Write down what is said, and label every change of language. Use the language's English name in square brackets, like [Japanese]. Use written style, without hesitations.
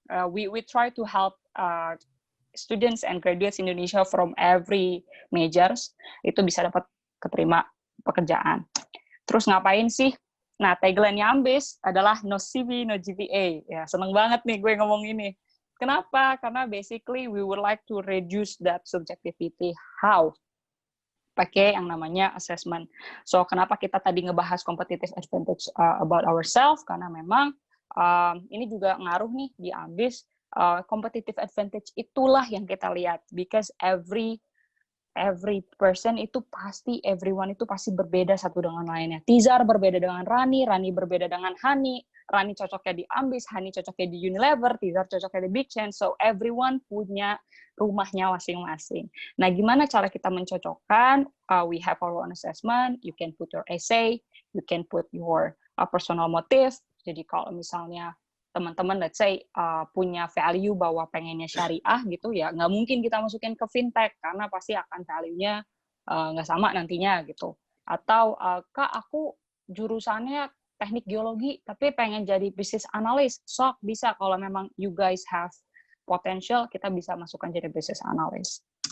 [English] We try to help students and graduates Indonesia from every majors [Indonesian] itu bisa dapat keterima pekerjaan. Terus ngapain sih? Nah, tagline-nya Ambis adalah no CV, no GPA. Ya, seneng banget nih gue ngomong ini. Kenapa? [English] Karena basically we would like to reduce that subjectivity. How? [Indonesian] Pakai yang namanya assessment. So, kenapa kita tadi ngebahas competitive advantage [English] about ourselves? [Indonesian] Karena memang ini juga ngaruh nih di Ambis. Competitive advantage itulah yang kita lihat. [English] Because every person [Indonesian] itu pasti, everyone itu pasti berbeda satu dengan lainnya. Tizar berbeda dengan Rani, Rani berbeda dengan Hani, Rani cocoknya di Ambis, Hani cocoknya di Unilever, Tizar cocoknya di Big Chain. So everyone punya rumahnya masing-masing. Nah, gimana cara kita mencocokkan? [English] We have our own assessment. You can put your essay, you can put your personal motive. [Indonesian] Jadi kalau misalnya teman-teman [English] let's say [Indonesian] punya value bahwa pengennya syariah gitu ya, nggak mungkin kita masukin ke fintech karena pasti akan value-nya nggak sama nantinya gitu. Atau Kak, aku jurusannya teknik geologi tapi pengen jadi business analyst, sok bisa kalau memang [English] you guys have potential, [Indonesian] kita bisa masukkan jadi business analyst.